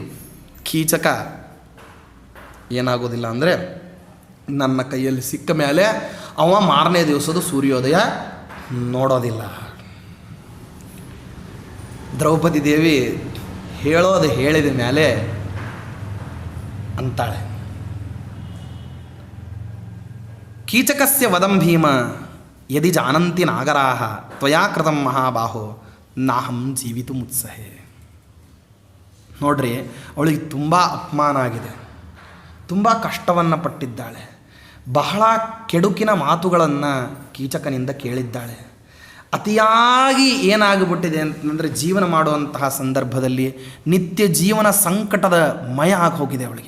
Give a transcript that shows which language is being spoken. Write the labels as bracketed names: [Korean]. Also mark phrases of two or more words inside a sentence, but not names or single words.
[Kannada] ಕೀಚಕ ಏನಾಗೋದಿಲ್ಲ ಅಂದರೆ ನನ್ನ ಕೈಯಲ್ಲಿ ಸಿಕ್ಕ ಮೇಲೆ ಅವ ಮಾರನೇ ದಿವಸದ ಸೂರ್ಯೋದಯ ನೋಡೋದಿಲ್ಲ. ದ್ರೌಪದಿ ದೇವಿ ಹೇಳೋದು ಹೇಳಿದ ಮೇಲೆ ಅಂತಾಳೆ, [Sanskrit] ಕೀಚಕಸ್ಯ ವದಂ ಭೀಮ ಯದಿ ಜಾನಂತಿ ನಾಗರಾಹ ತ್ವಯಾ ಕೃತಂ ಮಹಾಬಾಹೋ ನಾಹಂ ಜೀವಿತು ಮುತ್ಸಹೆ. [Kannada] ನೋಡ್ರಿ, ಅವಳಿಗೆ ತುಂಬ ಅಪಮಾನ ಆಗಿದೆ, ತುಂಬ ಕಷ್ಟವನ್ನು ಪಟ್ಟಿದ್ದಾಳೆ, ಬಹಳ ಕೆಡುಕಿನ ಮಾತುಗಳನ್ನು ಕೀಚಕನಿಂದ ಕೇಳಿದ್ದಾಳೆ. ಅತಿಯಾಗಿ ಏನಾಗಿಬಿಟ್ಟಿದೆ ಅಂತಂದರೆ ಜೀವನ ಮಾಡುವಂತಹ ಸಂದರ್ಭದಲ್ಲಿ ನಿತ್ಯ ಜೀವನ ಸಂಕಟದ ಮಯ ಆಗಿ ಹೋಗಿದೆ ಅವಳಿಗೆ.